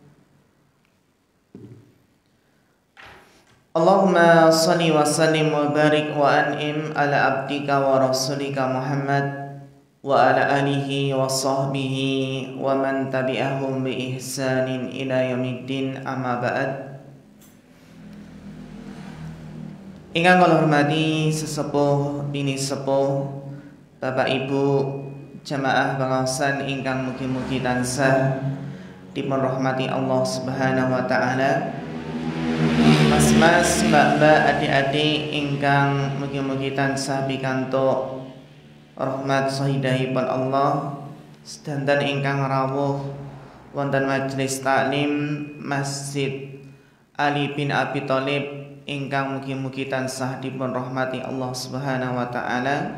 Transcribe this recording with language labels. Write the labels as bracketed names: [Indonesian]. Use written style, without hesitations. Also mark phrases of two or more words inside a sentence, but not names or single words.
[Arabic] اللهم صل وسلم وبارك وأنعم على عبدك ورسولك محمد وعلى آله وصحبه ومن تبعهم بإحسان إلى يوم الدين، أما بعد. [Javanese] Ingkang kula hormati sesepuh bini sepuh, Bapak Ibu jamaah pengaosan ingkang mugi-mugi tansah dipun rahmati [Arabic] الله سبحانه وتعالى. [Javanese] Mas-mas, mbak-mbak, adik-adik ingkang mugi-mugi tansah pikantuk rahmat sahidahipun Allah, sedanten ingkang rawuh wonten majelis taklim Masjid Ali bin Abi Thalib ingkang mugi-mugi tansah dipun rahmati [Arabic] الله سبحانه وتعالى.